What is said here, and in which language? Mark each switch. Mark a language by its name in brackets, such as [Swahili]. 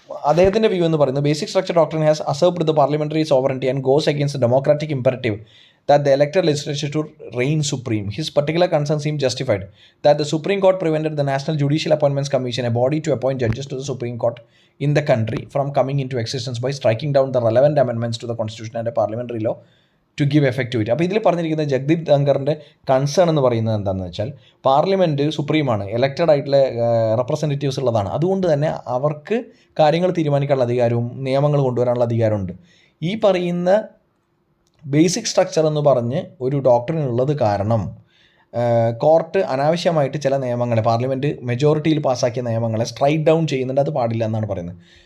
[Malayalam] അദ്ദേഹത്തിൻ്റെ വ്യൂ എന്ന് പറയുന്നത്, [English] Basic structure doctrine has usurped the parliamentary sovereignty and goes against democratic imperative that the elected legislature should reign supreme. His particular concern seemed justified, that the Supreme Court prevented the National Judicial Appointments Commission, a body to appoint judges to the Supreme Court in the country, from coming into existence by striking down the relevant amendments to the Constitution and a parliamentary law to give effect to it. [Malayalam] അപ്പോൾ ഇതിൽ പറഞ്ഞിരിക്കുന്ന Jagdeep ധങ്കറിൻ്റെ concern എന്ന് പറയുന്നത് എന്താണെന്ന് വെച്ചാൽ, parliament സുപ്രീമാണ്, elected ആയിട്ടുള്ള representatives ഉള്ളതാണ്. അതുകൊണ്ട് തന്നെ അവർക്ക് കാര്യങ്ങൾ തീരുമാനിക്കാനുള്ള അധികാരവും നിയമങ്ങൾ കൊണ്ടുവരാനുള്ള അധികാരമുണ്ട്. ഈ പറയുന്ന ബേസിക് സ്ട്രക്ചർ എന്ന് പറഞ്ഞ് ഒരു ഡോക്ടറിൻ ഉള്ളത് കാരണം കോർട്ട് അനാവശ്യമായിട്ട് ചില നിയമങ്ങളെ, പാർലമെൻറ്റ് മെജോറിറ്റിയിൽ പാസ്സാക്കിയ നിയമങ്ങളെ സ്ട്രൈക്ക് ഡൗൺ ചെയ്യുന്നുണ്ട്. അത് പാടില്ല എന്നാണ് പറയുന്നത്.